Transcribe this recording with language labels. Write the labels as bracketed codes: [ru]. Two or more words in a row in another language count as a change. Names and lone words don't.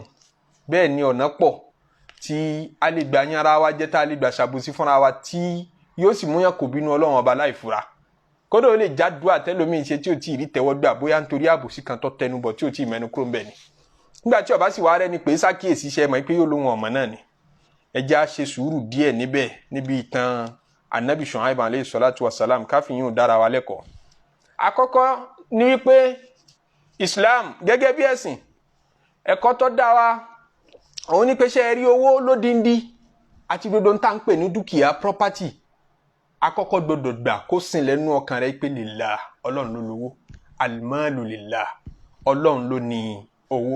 [yo] Bẹ́ẹ̀ ni ọ̀nà pọ̀ tí a lè gbà yán ara wa jẹ́, tá a lè gbà ṣàbòsí fúnra wa tí yóò sì múyàn kò bínú Ọlọ́run ọba láì fura. Kódà ó lè jádùá tẹ́lòmíì ṣe tí ò tí ì rí tẹ́wọ́ gbà, bóyá nítorí àbòsí kan tó tẹnubọ̀ tí ò tí ì mẹ́nu kúrò ń bẹ̀ ni. Nígbà tí ọba sì wá rẹ́ni pé sákìyèsí iṣẹ́ mọ̀ pé yóò lóhun ọ̀mọ̀ náà ni. ẹ jẹ́ á ṣe sùúrù díẹ̀ níbẹ̀ níbi ìtàn anabi Shu'aib [ar] عليه الصلاة والسلام [yo] káfíyìn dára wa lẹ́kọ̀ọ́. àkọ́kọ́ ni wípé Islam gẹ́gẹ́ bí ẹ̀sìn ẹ̀kọ́ tó dá wa òun ní pé ṣe rí owó lódindi àti gbogbo ń tà ń pè ní dúkìá property àkọ́kọ́ gbọdọ̀ gbà kó sìn lẹ́nu ọkàn rẹ pé lillah ọlọ́run ló lówó [ar] المال لله [yo] ọlọ́run ló ní owó.